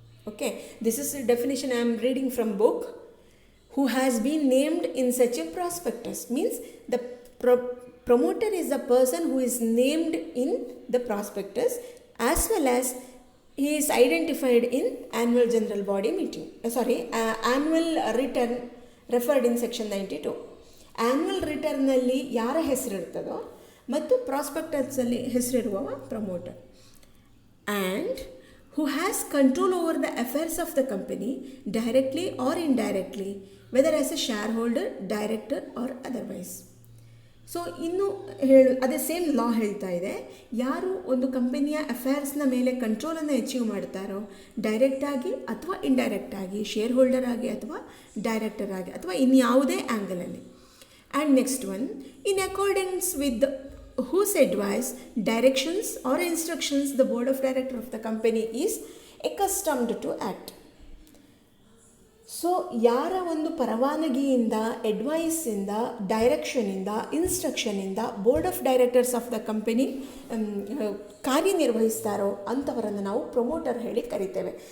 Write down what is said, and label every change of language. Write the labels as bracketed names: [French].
[English] Okay, this is the definition I am reading from book. Who has been named in such a prospectus means the promoter is the person who is named in the prospectus, as well as he is identified in annual general body meeting. Annual return referred in section 92. [Kannada] Annual return ನಲ್ಲಿ ಯಾರ ಹೆಸರಿರ್ತದೋ ಮತ್ತು prospectus ಅಲ್ಲಿ ಹೆಸರಿರುವವ promoter. [English] And who has control over the affairs of the company directly or indirectly, whether as a shareholder, director or otherwise. [Kannada] So ಇನ್ನು ಅದೇ same ಲಾ ಹೇಳ್ತಾ ಇದೆ, ಯಾರು ಒಂದು ಕಂಪನಿಯ ಅಫೇರ್ಸ್ನ ಮೇಲೆ ಕಂಟ್ರೋಲನ್ನು ಅಚೀವ್ ಮಾಡ್ತಾರೋ ಡೈರೆಕ್ಟಾಗಿ ಅಥವಾ ಇಂಡೈರೆಕ್ಟಾಗಿ, ಶೇರ್ ಹೋಲ್ಡರ್ ಆಗಿ ಅಥವಾ ಡೈರೆಕ್ಟರ್ ಆಗಿ ಅಥವಾ ಇನ್ಯಾವುದೇ ಆ್ಯಂಗಲಲ್ಲಿ. [English] And next one, in accordance with whose advice, directions or instructions the board of directors of the company is accustomed to act. [Kannada] So ಯಾರ ಒಂದು ಪರವಾನಗಿಯಿಂದ, ಅಡ್ವೈಸಿಂದ, ಡೈರೆಕ್ಷನಿಂದ, ಇನ್ಸ್ಟ್ರಕ್ಷನಿಂದ board of directors of the company ಕಾರ್ಯನಿರ್ವಹಿಸ್ತಾರೋ ಅಂಥವರನ್ನು ನಾವು promoter ಹೇಳಿ ಕರಿತೇವೆ.